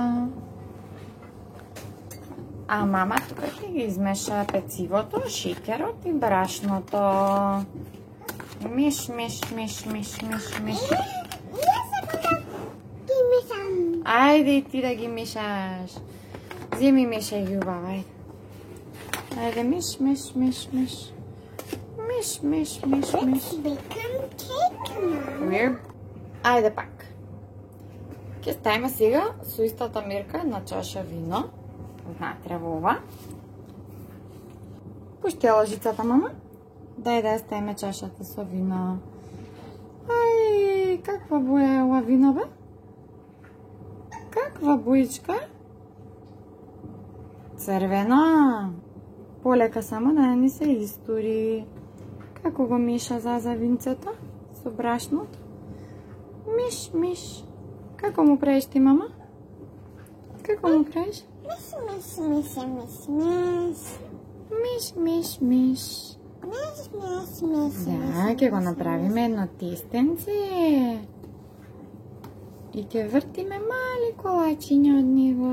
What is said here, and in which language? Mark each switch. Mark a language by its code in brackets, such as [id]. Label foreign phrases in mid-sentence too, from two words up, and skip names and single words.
[mk] А мама тука ќе ги измеша пецивото, шеќерот и брашното. Миш, миш, миш, миш, миш, миш. Јас сакам да ги мешам. Ајде и ти да ги мешаш. Земи мешај ги убаво, ајде. Ајде, миш, миш, миш, миш. Миш, миш, миш, миш. [en] Let's become cake now. [mk] Ајде пак. Ќе ставиме сега со истата мерка една чаша вино. Внатре во ова. Пушти ја лажицата, мама. Дај да ја ставиме чашата со вино. Ај, каква боја е ова вино, бе? Каква боичка? Црвена. Полека само да не се истури. Како го меша Заза винцето со брашното? Миш, миш. Како му правиш ти, мама? Како му правиш? Миш, миш, миш, миш, миш. Миш, миш, миш. Миш, миш, миш, Да, ќе го направиме едно тестенце. И ќе вртиме мали колачиња од него.